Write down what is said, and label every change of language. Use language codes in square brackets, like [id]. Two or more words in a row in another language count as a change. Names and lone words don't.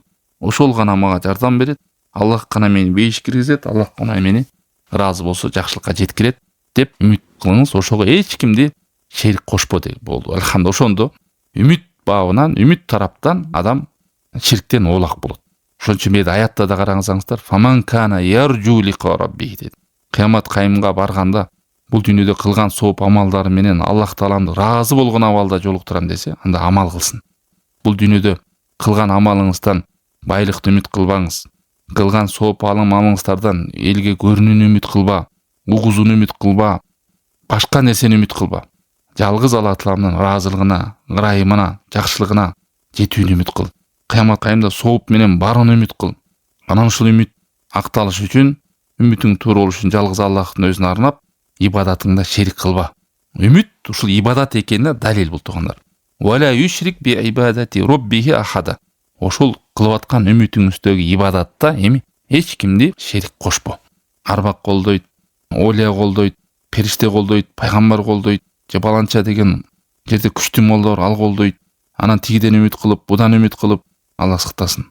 [ky] Ошол гана мага жардам берет. Аллах гана мени бейиш киргизет, Аллах гана мени ыраазы болсо жакшылыкка жеткирет деп үмүт кылыңыз. Ошого эч кимди шерик кошпо деп болду. Алхамда ошондо үмүт бабынан, үмүт тараптан адам шириктен оолак болот. Ошон үчүн меде аятта да караңыздар, [ar] "فمن كان يرجو لقاء ربه" деп. [ky] Кыямат кайымга барганда бул дүйнөдө кылган сооп амалдары менен Аллах Тааламды ыраазы болгон абалда жолуктурам десе, анда амал кылсын. Бул дүйнөдө кылган амалыңыздан байлыкты үмүт кылбаңыз. Кылган сооп амалыңыздардан элге көрүнүүнү үмүт кылба, угузууну үмүт кылба, башка нерсени үмүт кылба. Жалгыз Алла Тааламдын ыраазылыгына, ырайымына, жакшылыгына жетүүнү үмүт кыл. Кыямат кайымда сооп менен барууну үмүт кыл. Анан ушул үмүт акталыш үчүн, үмүтүң туура болуш үчүн жалгыз Аллахтын өзүнө арнап, ибадатыңда шерик кылба. Үмүт ушул ибадат экенине далил бул тугандар. [ar] ولا يشرك بعبادة ربه أحدا. [ky] Ошол кылып аткан үмүтүңүздөгү ибадатта эми эч кимди шерик кошпо. Арбак колдойт, олия колдойт, периште колдойт, пайгамбар колдойт, же баланча деген жерде күчтүү молдор ал колдойт. Анан тигиден үмүт кылып, будан үмүт кылып, Аллах сактасын.